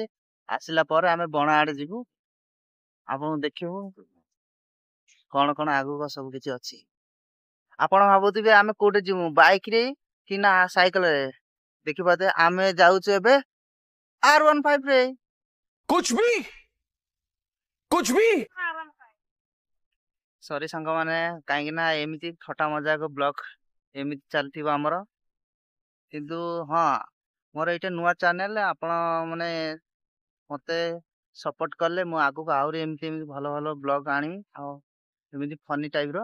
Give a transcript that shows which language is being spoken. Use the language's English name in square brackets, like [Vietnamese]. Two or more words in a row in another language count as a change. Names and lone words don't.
[Odia] ଆସିଲା ପରେ ଆମେ ବଣ ଆଡେ ଯିବୁ, ଆପଣଙ୍କୁ ଦେଖିବୁ କଣ କଣ ଆଗକୁ ସବୁ କିଛି ଅଛି। ଆପଣ ଭାବୁଥିବେ ଆମେ କୋଉଠି ଯିବୁ, ବାଇକରେ କି ନା ସାଇକେଲରେ। ଦେଖିପାରୁଥିବେ ଆମେ ଯାଉଛୁ ଏବେ R15 ରେ। [Hindi] कुछ भी कुछ भी [Odia] ସରି ସାଙ୍ଗମାନେ, କାହିଁକି ନା ଏମିତି ଥଟା ମଜାକ ବ୍ଲଗ ଏମିତି ଚାଲିଥିବ ଆମର। କିନ୍ତୁ ହଁ, ମୋର ଏଇଟା ନୂଆ ଚ୍ୟାନେଲ। ଆପଣ ମାନେ ମତେ ସପୋର୍ଟ କଲେ ମୁଁ ଆଗକୁ ଆହୁରି ଏମିତି ଏମିତି ଭଲ ଭଲ ବ୍ଲଗ ଆଣିବି, ଆଉ ଏମିତି ଫନି ଟାଇପର।